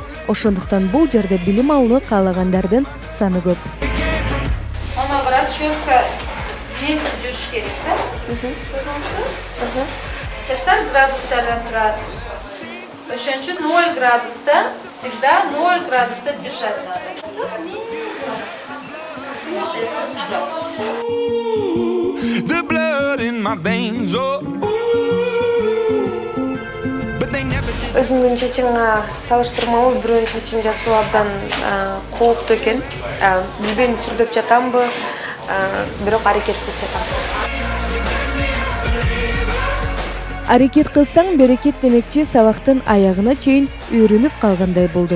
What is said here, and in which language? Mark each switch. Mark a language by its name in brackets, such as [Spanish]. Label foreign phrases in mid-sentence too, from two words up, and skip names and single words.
[Kyrgyz] Ошондуктан бул жерде билим алууну каалагандардын саны көп. Ана расчёска весип жүрүш керек да. Чачтар градустардан турат. Ошон үчүн 0 градуста, всегда 0 градуста [Russian] держать надо. [English] The blood in my veins, oh. But they never did. [Kyrgyz] Өзүңдүн чачыңа салыштырмалуу бирөөнүн чачын жасоо абдан кооптуу экен. Билбейм, сүрдөп жатамбы, бирок аракет кылып жатам. Аракет кылсаң берекет демекчи сабактын аягына чейин үйрөнүп калгандай болдум.